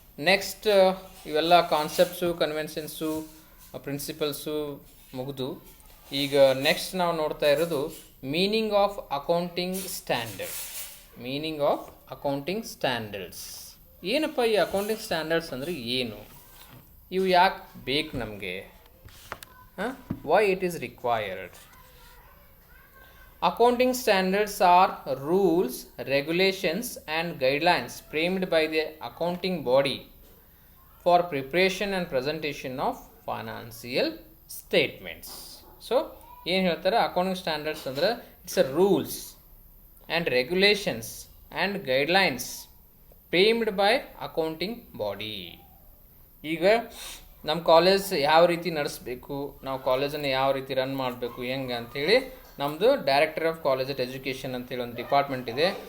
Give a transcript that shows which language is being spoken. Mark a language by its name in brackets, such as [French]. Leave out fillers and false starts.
[Kannada] Next, ಇವೆಲ್ಲ concepts, ಕನ್ವೆನ್ಷನ್ಸು, principles ಮುಗಿದು ಈಗ ನೆಕ್ಸ್ಟ್ ನಾವು ನೋಡ್ತಾ ಇರೋದು meaning of accounting standard. Meaning of accounting standards ಏನಪ್ಪ? ಈ ಅಕೌಂಟಿಂಗ್ ಸ್ಟ್ಯಾಂಡರ್ಡ್ಸ್ ಅಂದರೆ ಏನು, ಇವು ಯಾಕೆ ಬೇಕು ನಮಗೆ, [English] why it is required? Accounting standards are rules, regulations and guidelines framed by the accounting body for preparation and presentation of financial statements. So [Kannada] ಏನು ಹೇಳ್ತಾರೆ, ಅಕೌಂಟಿಂಗ್ ಸ್ಟ್ಯಾಂಡರ್ಡ್ಸ್ ಅಂದರೆ [English] It's a rules and regulations and guidelines framed by accounting body. [Kannada] ಈಗ ನಮ್ಮ college ಯಾವ ರೀತಿ ನಡೆಸಬೇಕು, ನಾವು ಕಾಲೇಜನ್ನು ಯಾವ ರೀತಿ ರನ್ ಮಾಡಬೇಕು, ಹೆಂಗೆ ಅಂಥೇಳಿ ನಮ್ಮದು ಡೈರೆಕ್ಟರ್ ಆಫ್ ಕಾಲೇಜ್ ಎಜುಕೇಷನ್ ಅಂತೇಳಿ ಒಂದು ಡಿಪಾರ್ಟ್ಮೆಂಟ್ ಇದೆ.